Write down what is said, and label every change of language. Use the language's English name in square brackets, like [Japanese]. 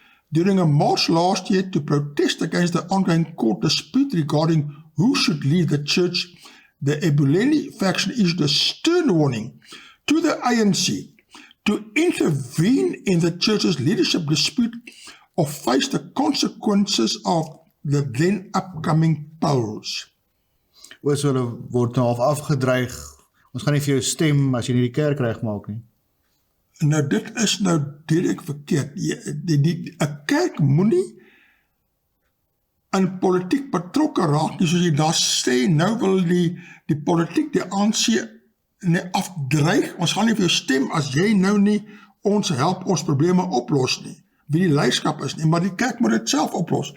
[English] During a march last year to protest against the ongoing court dispute regarding who should lead the church, the Ebuleni faction issued a stern warning to the ANC to intervene in the church's leadership dispute or face the consequences of the then upcoming polls. [Afrikaans] Oor so hulle word nou afgedreig, ons gaan nie vir jou stem as jy nie die kerk regmaak nie. Nou dit is nou direk verkeerd. 'n kerk moenie in politiek betrokke raak nie, soos jy daar sê, nou wil die politiek, die ANC afdreig, ons gaan nie vir jou stem as jy nou nie ons help ons probleme oplos nie, wie die leierskap is nie, maar die kerk moet dit self oplos.